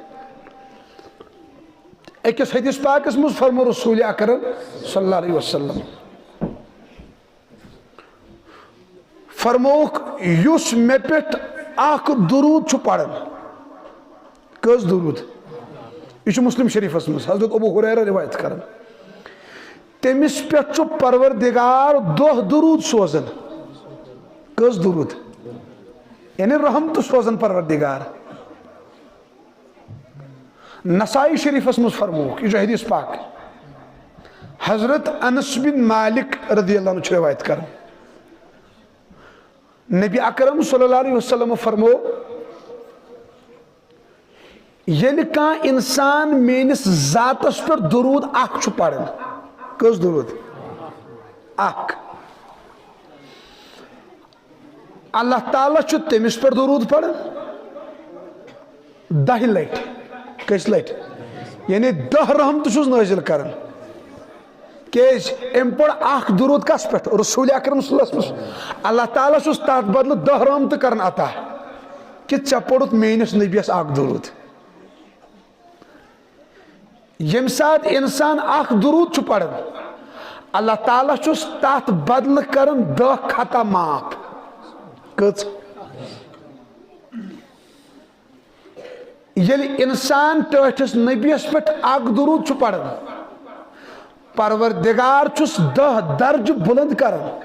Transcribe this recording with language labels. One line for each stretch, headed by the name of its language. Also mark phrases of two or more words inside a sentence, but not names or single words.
Kashmiri: أکِس حدیث پاکس منٛز فرمو رسول اکرم
Arabic: صلی اللہ علیہ وسلم
Kashmiri: فرمووُکھ یُس مےٚ پٮ۪ٹھ اکھ درود چھُ پران کٔژ درود یہِ چھُ مسلم شریفس منٛز حضرت ابو ہریرہ روایت کران تٔمِس پٮ۪ٹھ چھُ پروردگار دۄہ درود سوزان کٔژ درود یعنی رحمت سوزان پروردگار نسائی شریفس منٛز فرمووُکھ یہِ چھُ حدیث پاک حضرت انس بن مالک
Arabic: رضی اللہ عنہ
Kashmiri: چھُ روایت کران نبی اکرم
Arabic: صلی اللہ علیہ وسلم
Kashmiri: فرمو ییٚلہِ کانٛہہ انسان میٲنِس ذاتس پٮ۪ٹھ درود اکھ چھُ پران کٔژ درود اکھ اللہ تعالیٰ چھُ تٔمِس پٮ۪ٹھ درود پران 10 لٹہِ کٔژِ لٹہِ یعنی 10 رحمتہٕ چھُس نٲزِل کران کیٛازِ أمۍ پوٚر اکھ درود کس پٮ۪ٹھ رسول اکرم
Arabic: صلی اللہ علیہ وسلم
Kashmiri: اللہ تعالیٰ چھُس تتھ بدلہٕ 10 رحمتہٕ کران عطا کہ ژےٚ پوٚرُتھ میٲنِس نبیَس اکھ درود ییٚمہِ ساتہٕ انسان اکھ درود چھُ پران اللہ تعالیٰ چھُس تتھ بدلہٕ کران 10 خطا معاف کٔژ ییٚلہِ انسان ٹٲٹھِس نبیَس پٮ۪ٹھ اکھ درود چھُ پران پروردگار چھُس 10 درجہٕ بُلند کران